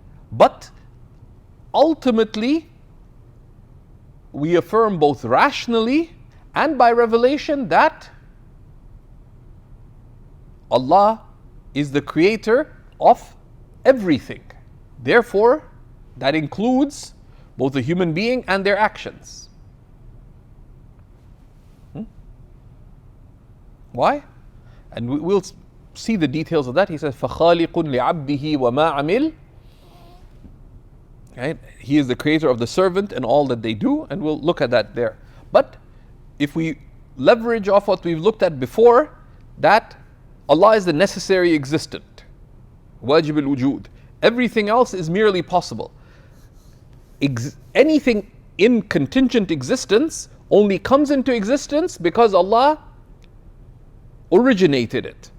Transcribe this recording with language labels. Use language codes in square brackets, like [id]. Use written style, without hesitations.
[en] But ultimately, we affirm both rationally and by revelation that Allah is the creator of everything. Therefore, that includes both the human being and their actions. Why? And we'll see the details of that. He says, [ar] فَخَالِقٌ لِعَبْدِهِ وَمَا عَمِلْ. [en] Right? He is the creator of the servant and all that they do, and we'll look at that there. But if we leverage off what we've looked at before, that Allah is the necessary existent, wajib al-wujud. Everything else is merely possible. Anything in contingent existence only comes into existence because Allah originated it.